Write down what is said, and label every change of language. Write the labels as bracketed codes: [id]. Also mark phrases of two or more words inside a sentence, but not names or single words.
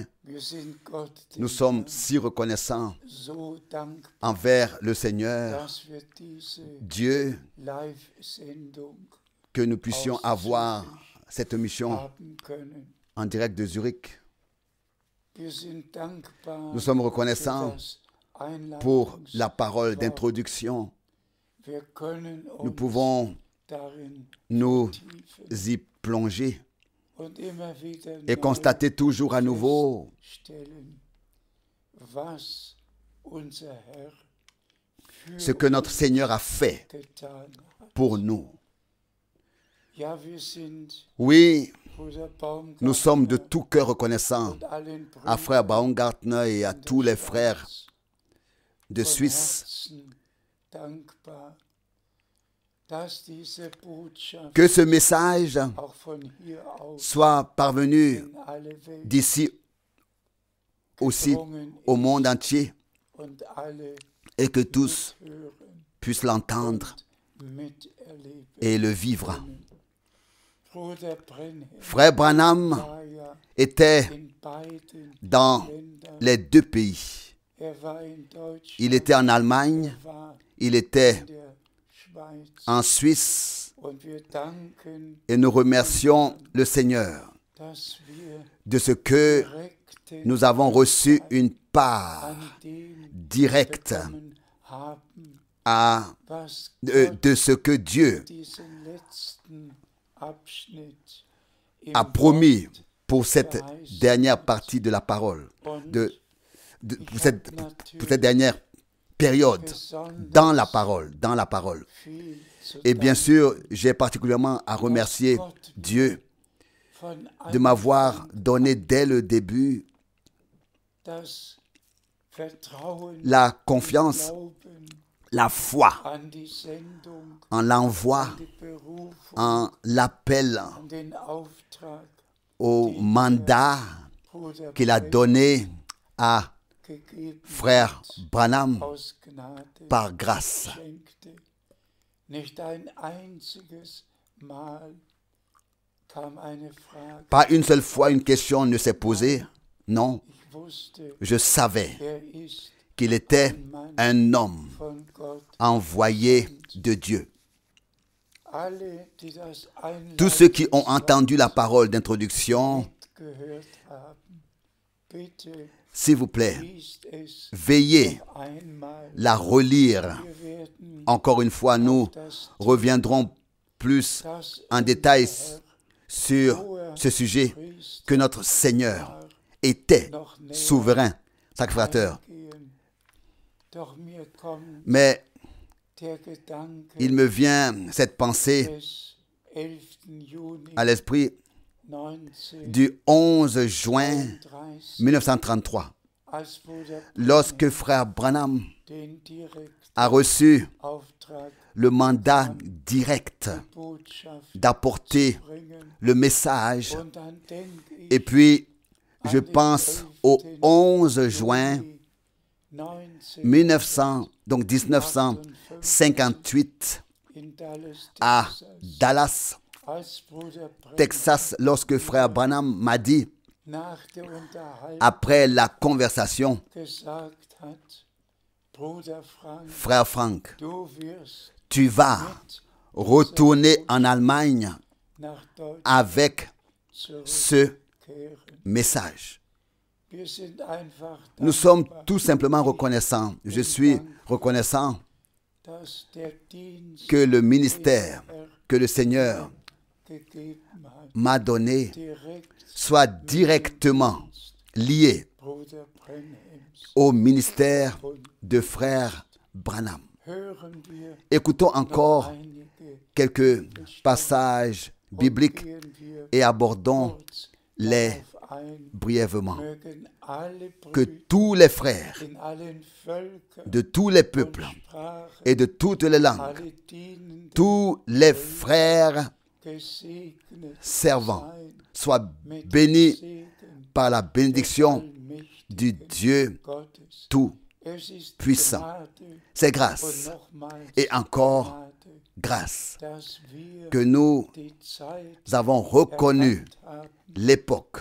[fr] Nous sommes si reconnaissants envers le Seigneur, Dieu, que nous puissions avoir cette mission en direct de Zurich. Nous sommes reconnaissants pour la parole d'introduction. [de] Wir können [fr] Nous [de] uns [fr] pouvons [de] darin [fr] nous [de] vertiefen [fr] y plonger [de] und immer wieder [fr] et [de] neu [fr] constater toujours à nouveau [de] feststellen, was unser Herr für [fr] ce que notre Seigneur a fait [de] uns getan hat. [fr] pour nous. [de] Ja, wir sind [fr] Oui, [de] Bruder Baumgartner [fr] nous sommes de tout cœur reconnaissants [de] und allen [fr] à [de] Brüdern [fr] frère Baumgartner et à [de] in der [fr] tous les [de] Schweiz [fr] frères de [de] von [fr] Suisse [de] Herzen dankbar, dass diese Botschaft [fr] que ce message [de] auch von hier aus [fr] soit parvenu [de] in alle Welt [fr] d'ici aussi [de] gedrungen [fr] au monde entier [de] und alle [fr] et que tous [de] hören [fr] puissent l'entendre [de] und miterleben [fr] et le vivre. [de] können. Bruder Brenhem [fr] Frère Branham [de] war ja [fr] était [de] in beiden [fr] dans [de] Ländern. [fr] les deux pays. [de] Er war in Deutschland, [fr] Il était en Allemagne, [de] er war [fr] il était [de] in der Schweiz. [fr] en Suisse [de] Und wir danken, [fr] et nous remercions le Seigneur [de] dass wir [fr] de ce que [de] direkten [fr] nous avons reçu une part [de] an dem [fr] directe [de] bekommen haben, was [fr] de ce que Dieu [de] diesen letzten Abschnitt im [fr] a promis [de] Wort [fr] pour cette dernière partie de la parole, [de] und [fr] pour cette dernière période dans la parole. [de] viel zu [fr] Et bien [de] danken [fr] sûr, j'ai particulièrement à remercier Dieu [de] von [fr] de m'avoir donné dès le début [de] das Vertrauen, [fr] la confiance, [de] Glauben [fr] la foi [de] an die Sendung, [fr] en l'envoi, [de] die Berufung, [fr] en l'appel, [de] an den Auftrag, [fr] au mandat [de] Bruder [fr] qu'il a [de] Brenhem [fr] donné à [de] gegeben [fr] frère [de] hat, [fr] Branham [de] aus Gnade [fr] par grâce. [de] schenkte. Nicht ein einziges Mal kam eine Frage. [fr] Pas une seule fois une question ne s'est posée. Non, [de] Ich wusste, [fr] je savais [de] ist [fr] qu'il était un homme [de] von Gott. [fr] envoyé de Dieu. [de] Alle, die das [fr] Tous ceux qui ont entendu la parole d'introduction, [de] gehört haben, bitte [fr] s'il vous plaît, [de] liest es [fr] veillez [de] noch einmal. [fr] la relire. [de] Wir werden [fr] Encore une fois, nous reviendrons plus [de] das [fr] en détail [de] Herr [fr] sur ce sujet, [de] Christ [fr] que notre Seigneur était souverain, sacrificateur. [de] eingehen. Doch mir kommt [fr] Mais [de] der Gedanke [fr] il me vient cette pensée [de] des 11. Juni [fr] à l'esprit [de] 1933, [fr] du 11 juin 1933, [de] als Bruder [fr] lorsque frère Branham [de] den direkten [fr] a reçu [de] Auftrag, [fr] le mandat direct [de] Botschaft [fr] d'apporter [de] bringen. [fr] le message. [de] Und dann denke ich [fr] Et puis, je pense au 11 juin 1958 [de] in Dallas, [fr] à [de] Texas, [fr] Dallas, [de] als Bruder Brenhem [fr] Texas, lorsque frère Branham m'a dit, [de] nach der Unterhaltung [fr] après la conversation, [de] gesagt hat, Bruder Frank, [fr] frère Frank, [de] du wirst [fr] tu vas retourner en Allemagne [de] nach Deutschland [fr] avec ce [de] zurückkehren. [fr] message. [de] Wir sind einfach [fr] Nous sommes [de] dankbar, [fr] tout simplement reconnaissants. Je suis reconnaissant [de] dass der Dienst [fr] que le ministère que le Seigneur [de] gegeben hat, [fr] m'a donné [de] direkt [fr] soit directement lié [de] Bruder Brenhems. [fr] au ministère de frère Branham. [de] Hören wir [fr] Écoutons encore [de] einige [fr] quelques passages bibliques [de] gehen wir [fr] et abordons [de] kurz [fr] les [de] darauf ein, [fr] brièvement. [de] mögen alle [fr] Que [de] Brüder [fr] tous les frères [de] in allen Völkern [fr] de tous les [de] und [fr] peuples [de] Sprachen, [fr] et de toutes les langues, [de] alle dienenden [fr] tous les frères [de] gesegnet [fr] servants [de] sein [fr] soient [de] mit dem [fr] bénis [de] Segen [fr] par la bénédiction [de] allmächtigen [fr] du Dieu [de] Gottes. [fr] tout [de] Es ist [fr] puissant. [de] Gnade [fr] C'est [de] und [fr] grâce [de] nochmals [fr] et encore [de] Gnade, [fr] grâce [de] dass wir [fr] que nous [de] die Zeit [fr] avons reconnu [de] erkannt haben, [fr] l'époque